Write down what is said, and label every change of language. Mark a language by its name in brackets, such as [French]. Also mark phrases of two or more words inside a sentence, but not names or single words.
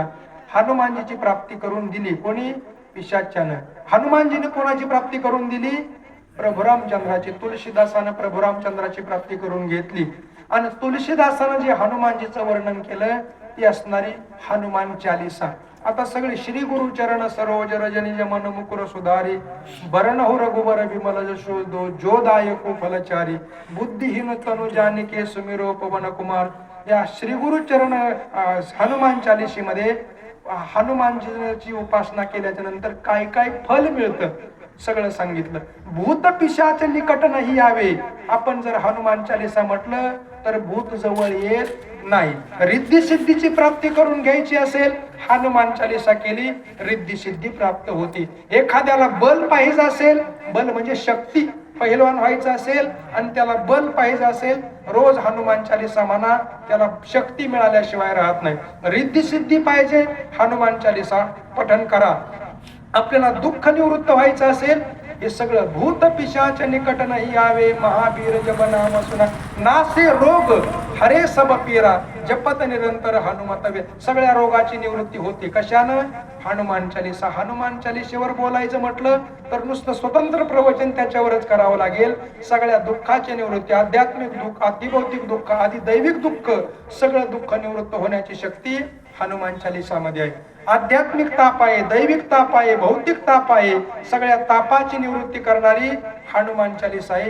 [Marathi] हनुमानजीची प्राप्ती करून दिली. कोणी? पिशाच्यानं. हनुमानजीने कोणाची प्राप्ती करून दिली? प्रभू रामचंद्राची, तुलसीदासानं प्रभू रामचंद्राची प्राप्ती करून घेतली. आणि तुलसीदासानं जे हनुमानजीचं वर्णन केलं ती असणारी हनुमान चालीसा. आता सगळे [Awadhi] श्री गुरु चरण सरोज रजनिज मन मुकुर सुधारी बरणहु रघुबर विमल जशो जो दायको फलचारी बुद्धिहीन तनु जानिके सुमिरो पवन कुमार. [Marathi] या श्री गुरु चरण हनुमान चालीसीमध्ये हनुमानजीची उपासना केल्याच्या नंतर काय काय फल मिळतं सगळं सांगितलं. [Awadhi] भूत पिशाच निकट नाही यावे. [Marathi] आपण जर हनुमान चालीसा म्हटलं तर भूत जवळ येत नाही. रिद्धी सिद्धीची प्राप्ती करून घ्यायची असेल हनुमान चालीसा केली रिद्धी सिद्धी प्राप्त होती. एखाद्याला बल पाहिजे असेल, बल म्हणजे शक्ती, पहिलवान व्हायचं असेल आणि त्याला बल पाहिजे असेल रोज हनुमान चालीसा म्हणा, त्याला शक्ती मिळाल्याशिवाय राहत नाही. रिद्धी सिद्धी पाहिजे हनुमान चालीसा पठण करा. आपल्याला दुःख निवृत्त व्हायचं असेल हे सगळं [Awadhi] भूत पिशाच निकट नाही यावे महावीर जप नाम सुना नासे रोग हरे सब पीरा जपत निरंतर हनुमत वे. [Marathi] सगळ्या रोगाची निवृत्ती होते कशानं? हनुमान चालीसा. हनुमान चालीसेवर बोलायचं म्हटलं तर नुसतं स्वतंत्र प्रवचन त्याच्यावरच करावं लागेल. सगळ्या दुःखाची निवृत्ती, आध्यात्मिक दुःख, अतिभौतिक दुःख, आधी दैविक दुःख, सगळं दुःख निवृत्त होण्याची शक्ती हनुमान चालीसामध्ये आहे. आध्यात्मिक ताप आहे, दैविक ताप आहे, भौतिक ताप आहे, सगळ्या तापाची निवृत्ती करणारी हनुमान चालीसा आहे.